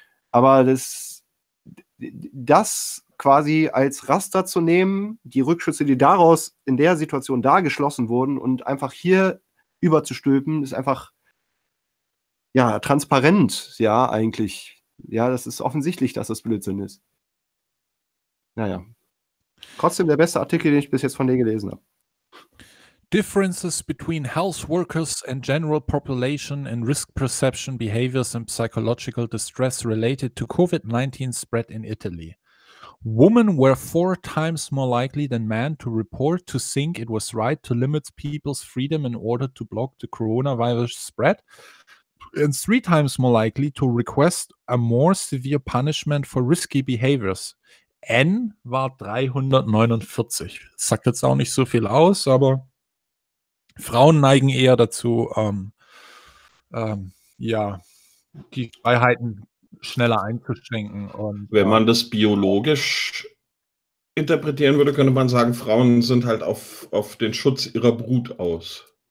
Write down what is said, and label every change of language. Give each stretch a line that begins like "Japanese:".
German: Aber das quasi als Raster zu nehmen, die Rückschlüsse, die daraus in der Situation da geschlossen wurden und einfach hier überzustülpen, ist einfach ja transparent, ja, eigentlich. Ja, das ist offensichtlich, dass das Blödsinn ist. Naja. Trotzdem der beste Artikel, den ich bis jetzt von denen gelesen habe.
English: Differences between health workers and general population in risk perception, behaviors and psychological distress related to COVID-19 spread in Italy. Women were 4 times more likely than men to report to think it was right to limit people's freedom in order to block the coronavirus spread, and 3 times more likely to request a more severe punishment for risky behaviors.
German: N war 349. Sagt jetzt auch nicht so viel aus, aber Frauen neigen eher dazu, die Freiheiten schneller einzuschränken. Und, wenn man das biologisch interpretieren würde, könnte man sagen, Frauen sind halt auf den Schutz ihrer Brut aus.